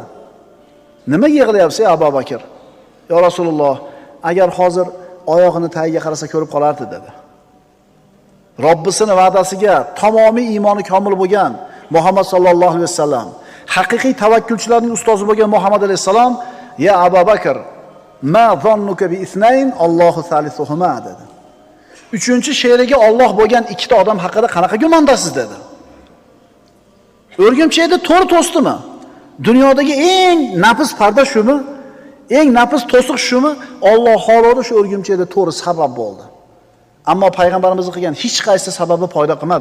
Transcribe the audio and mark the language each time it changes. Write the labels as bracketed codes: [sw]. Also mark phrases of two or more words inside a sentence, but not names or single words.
[uz] Nima yig'layapsiz, Abu Bakr? [ar] يا رسول الله, [uz] agar hozir oyog'ini tagiga qarasa ko'rib qolardi dedi. Robbisining va'dasiga tamomiy iymoni komil bo'lgan Muhammad [ar] صلى الله عليه وسلم, [uz] haqiqiy tavakkulchilarning ustozi bo'lgan Muhammad alayhisalom, [ar] "يا أبا بكر ما ظنك باثنين الله ثالثهما" dedi. [uz] Uchinchi she'riga Alloh bo'lgan ikkita odam haqida qanaqa gumondasiz dedi. O'rgimchakda to'ri to'sdimi? Dunyodagi eng nafis parda shumi? Eng nafis to'siq shumi? Alloh xolodi shu o'rgimchakda to'ri sabab bo'ldi. Ammo payg'ambarimizning qilgan hech qaysi sababi foyda qilmadi.